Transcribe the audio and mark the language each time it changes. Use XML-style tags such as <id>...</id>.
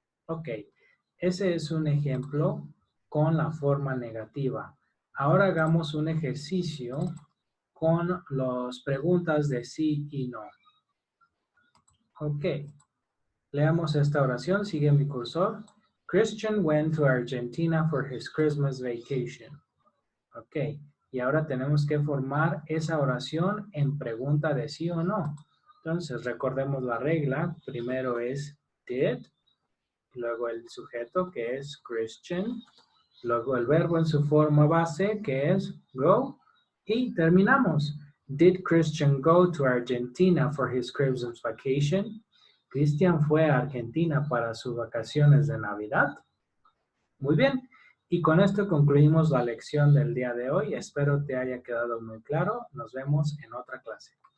<es>Ok, ese es un ejemplo con la forma negativa. Ahora hagamos un ejercicio con las preguntas de sí y no. Ok, leamos esta oración, sigue mi cursor.</es> <en>Christian went to Argentina for his Christmas vacation.</en> <es>Ok, y ahora tenemos que formar esa oración en pregunta de sí o no. Entonces, recordemos la regla. Primero es did, luego el sujeto que es Christian, luego el verbo en su forma base que es go, y terminamos.</es> <en>Did Christian go to Argentina for his Christmas vacation?</en> <es>¿Cristian fue a Argentina para sus vacaciones de Navidad? Muy bien. Y con esto concluimos la lección del día de hoy. Espero te haya quedado muy claro. Nos vemos en otra clase.</es>